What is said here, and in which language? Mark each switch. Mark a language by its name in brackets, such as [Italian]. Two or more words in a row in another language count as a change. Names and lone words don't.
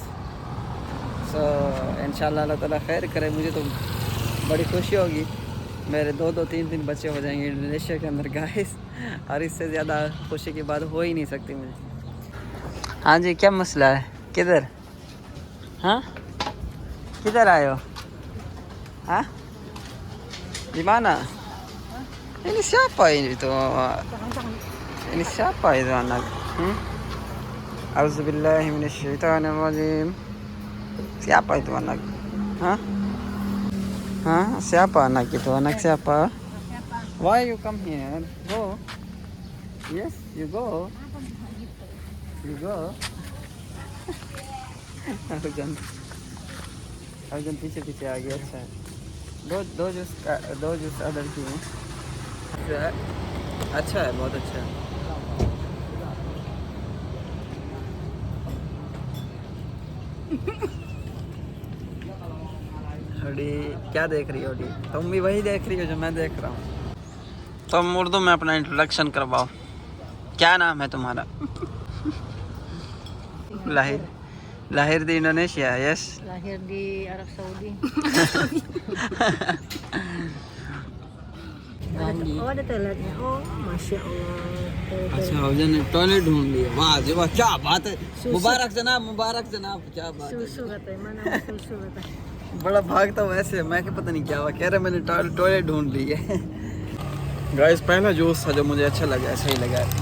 [Urdu] سو [Arabic] إن شاء الله الله تعالى [Urdu] خیر کرے، مجھے تو بڑی خوشی ہوگی. میرے 2-2، 3-3 بچے ہو جائیں گے انڈونیشیا کے اندر گائز، اور اس سے زیادہ خوشی کی بات ہو ہی نہیں سکتی مجھے. ہاں جی، کیا مسئلہ ہے، کدھر، ہاں کدھر آئے ہو، ہاں [Indonesian] di mana? Ini siapa ini tuh? Ini siapa itu anak? [Arabic] أعوذ بالله من الشيطان الرجيم. [Indonesian] Siapa itu anak? Hah? Hah? Siapa anak itu? Anak siapa? [English] Why you come here? Go. Yes, you go. You go. [Urdu] ارجن پیچھے پیچھے آ گیا. اچھا دو جوس آرڈر کیے ہیں. اچھا ہے، بہت اچھا ہے۔ اڑی کیا دیکھ رہی ہو ڈی? تم بھی وہی دیکھ رہی ہو جو میں دیکھ رہا ہوں۔ تم اردو میں اپنا انٹروڈکشن کرواؤ، کیا نام ہے تمہارا? [Indonesian] lahir di Indonesia, yes? Lahir di Arab Saudi. Oh ada toiletnya. [Arabic] Oh ما شاء الله. [Urdu] اچھا ارجن نے ٹوائلٹ ڈھونڈ لیا، واہ جی واہ، کیا بات ہے۔ مبارک جناب، مبارک جناب، کیا بات ہے. [Indonesian] Susu katanya, mana susu katanya. [Urdu] بڑا بھاگتا ہوں ایسے، میں کیا پتا نہیں کیا ہوا، کہہ رہے میں نے ٹوائلٹ ڈھونڈ لی ہے. گائز پہلا جوس تھا جو مجھے اچھا لگا، صحیح لگا.